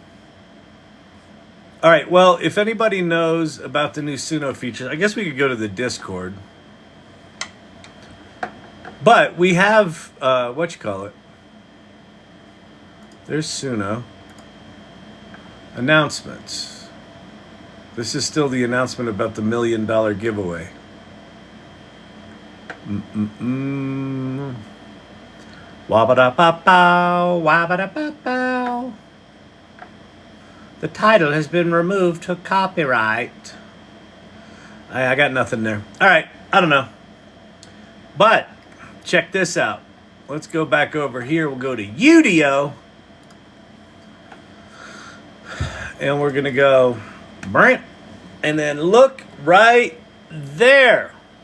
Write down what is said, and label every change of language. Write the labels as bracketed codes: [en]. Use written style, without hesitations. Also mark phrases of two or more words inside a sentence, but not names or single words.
[en] All right, well, if anybody knows about the new Suno features, I guess we could go to the Discord. But we have, what you call it? There's Suno. Announcements. This is still the announcement about the $1 million giveaway. Wabba-da-ba-bow, wabba-da-ba-bow. The title has been removed to copyright. I got nothing there. All right, I don't know. But check this out. Let's go back over here. We'll go to Udio. And we're going to go, and then look right there.